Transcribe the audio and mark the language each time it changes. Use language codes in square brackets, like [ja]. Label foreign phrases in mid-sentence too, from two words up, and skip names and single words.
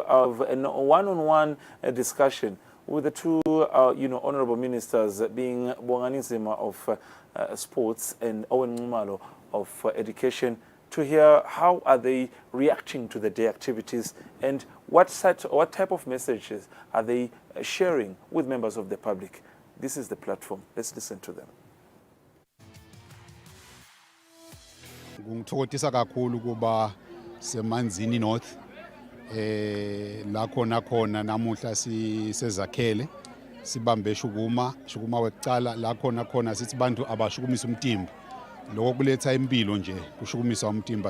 [en] honorable ministers, being Bonganisima of sports and Owen Ngumalo of education, to hear how are they reacting to the day activities and what type of messages are they sharing with members of the public. This is the platform. Let's listen to them. [ss] Ngithokozisa kakhulu kuba seManzini North la khona namuhla sisezakhele sibambe shukuma wekucala la khona sithi bantu abashukumisa umtimba lokho kuletha impilo nje kushukumisa umtimba.